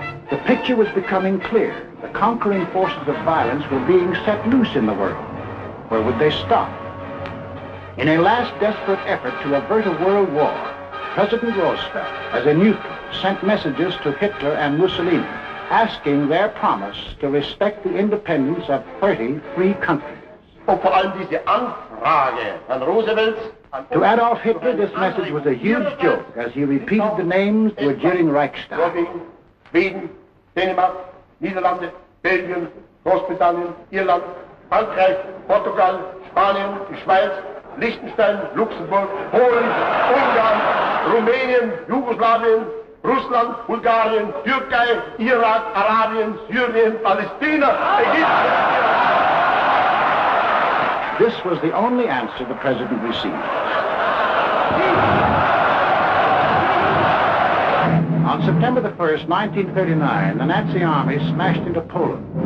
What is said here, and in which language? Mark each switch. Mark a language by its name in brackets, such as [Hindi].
[English] the picture was becoming clear. The conquering forces of violence were being set loose in the world. Where would they stop? In a last desperate effort to avert a world war, President Roosevelt, as a neutral, sent messages to Hitler and Mussolini, asking their promise to respect the independence of 30 free countries. [German] Und vor allem diese Anfrage an Roosevelts. [English] To Adolf Hitler, this message was a huge joke as he repeated the names to a jeering Reichstag. [German] Schweden, Dänemark, Niederlande, Belgien, Großbritannien, Irland, Frankreich, Portugal, Spanien, die Schweiz, Liechtenstein, Luxemburg, Polen, Ungarn, Rumänien, Jugoslawien, Russland, Bulgarien, Türkei, Irak, Arabien, Syrien, Palästina, Ägypten. [English] This was the only answer the president received. On September the 1st, 1939, the Nazi army smashed into Poland.